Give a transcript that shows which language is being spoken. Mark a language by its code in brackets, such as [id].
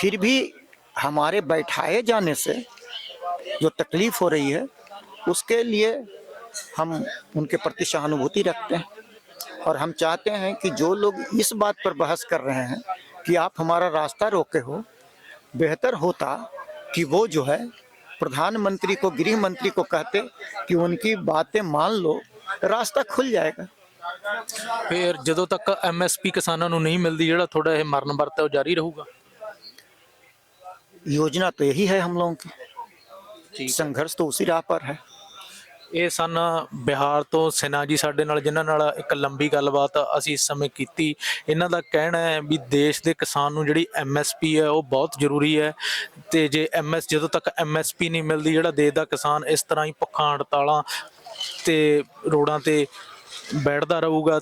[hi] फिर भी हमारे बैठाए जाने से जो तकलीफ हो रही है उसके लिए हम उनके प्रति सहानुभूति रखते हैं, और हम चाहते हैं कि जो लोग इस बात पर बहस कर रहे हैं कि आप हमारा रास्ता रोके हो, बेहतर होता कि वो जो है प्रधानमंत्री को, गृह मंत्री को कहते कि उनकी बातें मान लो, रास्ता खुल जाएगा। [pa] फिर ਜਦੋਂ ਤੱਕ ਐਮਐਸਪੀ ਕਿਸਾਨਾਂ ਨੂੰ ਨਹੀਂ ਮਿਲਦੀ, ਜਿਹੜਾ ਤੁਹਾਡਾ ਇਹ ਮਰਨ ਵਰਤ ਹੈ ਉਹ ਜਾਰੀ ਰਹੂਗਾ? [hi] योजना तो यही है हम लोगों की, संघर्ष तो उसी राह पर है। [pa] ਇਹ ਸਨ ਬਿਹਾਰ ਤੋਂ ਸਿਨਹਾ ਜੀ ਸਾਡੇ ਨਾਲ, ਜਿਨ੍ਹਾਂ ਨਾਲ ਇੱਕ ਲੰਬੀ ਗੱਲਬਾਤ ਅਸੀਂ ਇਸ ਸਮੇਂ ਕੀਤੀ। ਇਹਨਾਂ ਦਾ ਕਹਿਣਾ ਹੈ ਵੀ ਦੇਸ਼ ਦੇ ਕਿਸਾਨ ਨੂੰ ਜਿਹੜੀ ਐਮਐਸਪੀ ਹੈ ਉਹ ਬਹੁਤ ਜ਼ਰੂਰੀ ਹੈ, ਤੇ ਜੇ ਜਦੋਂ ਤੱਕ ਐਮਐਸਪੀ ਨਹੀਂ ਮਿਲਦੀ, ਜਿਹੜਾ ਦੇਸ਼ ਦਾ ਕਿਸਾਨ ਇਸ ਤਰ੍ਹਾਂ ਹੀ ਭੁੱਖਾਂ ਹੜਤਾਲਾਂ ਤੇ ਰੋਡਾਂ ਤੇ ਬੈਠਦਾ ਰਹੂਗਾ।